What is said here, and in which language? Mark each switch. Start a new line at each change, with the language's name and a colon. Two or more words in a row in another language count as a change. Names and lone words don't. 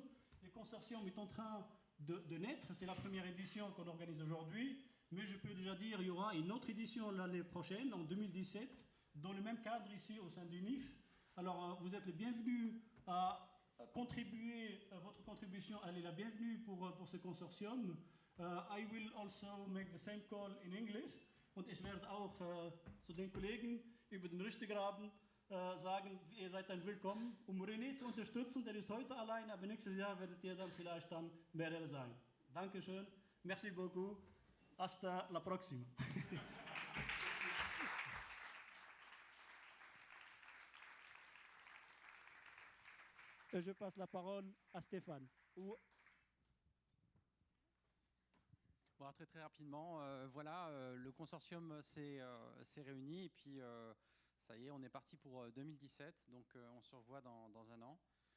French: Le consortium est en train de naître, c'est la première édition qu'on organise aujourd'hui, mais je peux déjà dire qu'il y aura une autre édition l'année prochaine, en 2017, dans le même cadre ici au sein du NIF. Alors vous êtes les bienvenus à contribuer, votre contribution, elle est la bienvenue pour ce consortium.
English: I will also make the same call in English
German: und ich werde auch zu den Kollegen über den Rüstegraben sagen, ihr seid dann willkommen, um René zu unterstützen. Der ist heute allein, aber nächstes Jahr werdet ihr dann vielleicht dann mehrere sein. Dankeschön,
French: merci beaucoup,
Spanish: hasta la próxima.
French: Je passe la parole à Stéphane. Bon, très très rapidement, voilà, le consortium s'est réuni et puis ça y est, on est parti pour 2017, donc on se revoit dans un an.